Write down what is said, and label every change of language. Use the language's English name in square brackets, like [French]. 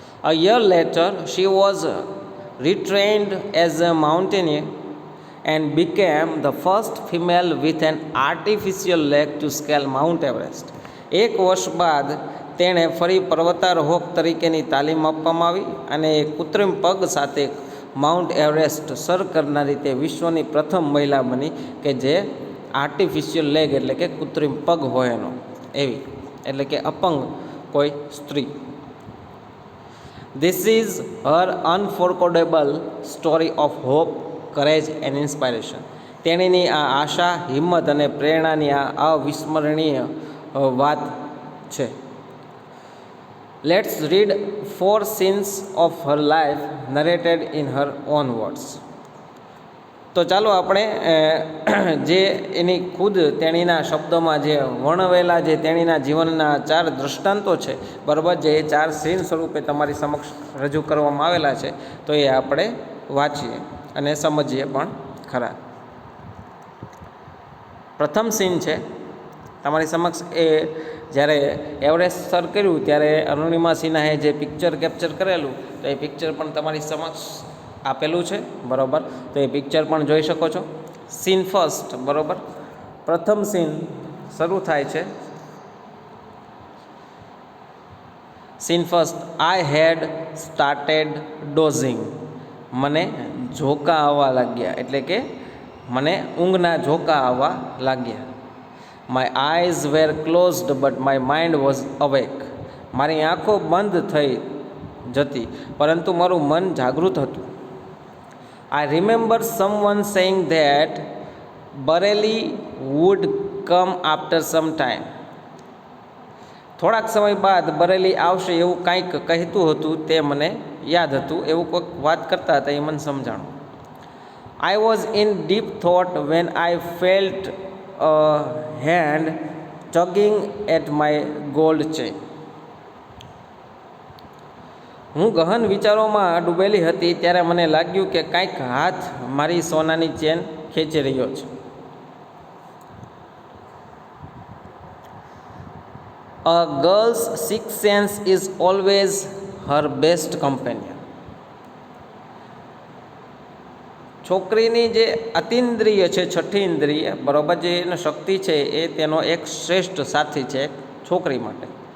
[English] A year later, she was retrained as a mountaineer and became the first female with an artificial leg to scale Mount Everest. [Gujarati] એક વર્ષ બાદ તેણે ફરી પર્વતારોહક તરીકેની તાલીમ આપવામાં આવી અને એક કૃત્રિમ પગ સાથે માઉન્ટ એવરેસ્ટ સર કરનારી તે વિશ્વની પ્રથમ મહિલા બની કે જે આર્ટિફિશિયલ લેગ એટલે કે કૃત્રિમ પગ હોય એનો એવી એટલે કે અપંગ કોઈ સ્ત્રી. [English] This is her unforgettable story of hope, courage and inspiration. [Gujarati] તેણીની આ આશા, હિંમત અને પ્રેરણાની આ અવિસ્મરણીય વાત છે. [English] Let's read 4 scenes of her life narrated in her own words. [Gujarati] તો ચાલો આપણે જે એની ખુદ તેણીના શબ્દોમાં જે વર્ણવેલા જે તેણીના જીવનના 4 દૃષ્ટાંતો છે બરાબર, જે 4 સીન સ્વરૂપે તમારી સમક્ષ રજૂ કરવામાં આવેલા છે તો એ આપણે વાંચીએ અને સમજીએ પણ ખરા. પ્રથમ સીન છે તમારી સમક્ષ એ જ્યારે એવરેસ્ટ સર કર્યું ત્યારે અરુણિમા સિન્હાએ જે પિક્ચર કેપ્ચર કરેલું તો એ પિક્ચર પણ તમારી સમક્ષ આપેલું છે બરાબર, તો એ પિક્ચર પણ જોઈ શકો છો. સીન ફર્સ્ટ બરાબર, પ્રથમ સીન શરૂ થાય છે. [English] Scene first, I had started dozing. [Gujarati] મને ઝોકા આવવા લાગ્યા એટલે કે મને ઊંઘના ઝોકા આવવા લાગ્યા. [English] My eyes were closed but my mind was awake. [Gujarati] મારી આંખો બંધ થઈ જતી પરંતુ મારું મન જાગૃત હતું. [English] I remember someone saying that Bareilly would come after some time. [Gujarati] થોડાક સમય બાદ બરેલી આવશે એવું કંઈક કહેતું હતું તે મને યાદ હતું, એવું કોઈક વાત કરતા હતા એ મને સમજાણું. [English] I was in deep thought when I felt a hand tugging at my gold chain. [Gujarati] હું ગહન વિચારોમાં ડૂબેલી હતી ત્યારે મને લાગ્યું કે કંઈક હાથ મારી સોનાની ચેન ખેંચી રહ્યો છે. [English] A girl's sixth sense is always her best companion. [Gujarati] છોકરીની જે અતિન્દ્રિય છે, છઠ્ઠી ઇન્દ્રિય બરાબર, જે એનો શક્તિ છે એ તેનો એક શ્રેષ્ઠ સાથી છે છોકરી માટે.